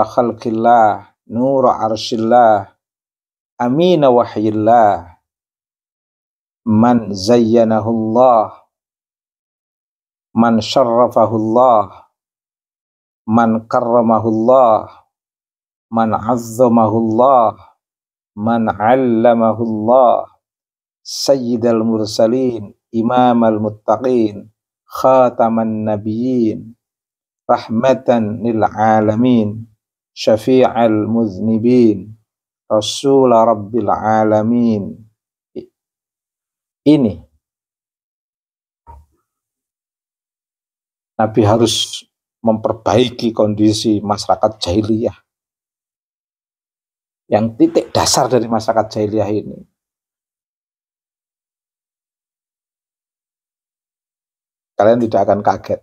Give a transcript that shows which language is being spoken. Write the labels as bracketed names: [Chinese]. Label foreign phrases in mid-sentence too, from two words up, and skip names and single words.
[Arabic] خلق الله، نور عرش الله، أمين وحي الله، من زينه الله, من شرفه الله، من كرمه الله، من عظمه الله، من علمه الله، سيد المرسلين، إمام المتقين، خاتم النبيين، رحمة للعالمين، شفيع المذنبين، رسول رب العالمين. [Indonesian] Ini Nabi harus memperbaiki kondisi masyarakat jahiliyah. Yang titik dasar dari masyarakat jahiliyah ini kalian tidak akan kaget.